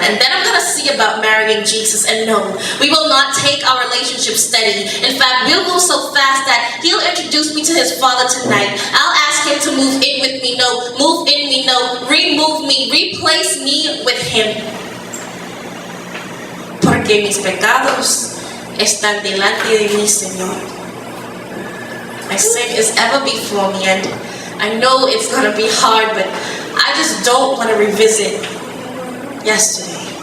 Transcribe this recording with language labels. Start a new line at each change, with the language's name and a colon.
English: And then I'm gonna see about marrying Jesus. And no, we will not take our relationship steady. In fact, we'll move so fast that he'll introduce me to his father tonight. I'll ask him to move in with me, no, move in me, no, remove me, replace me with him.
Spanish: Porque mis pecados están delante de mí, Señor.
English: My sin is ever before me, and I know it's gonna be hard, but I just don't want to revisit yesterday.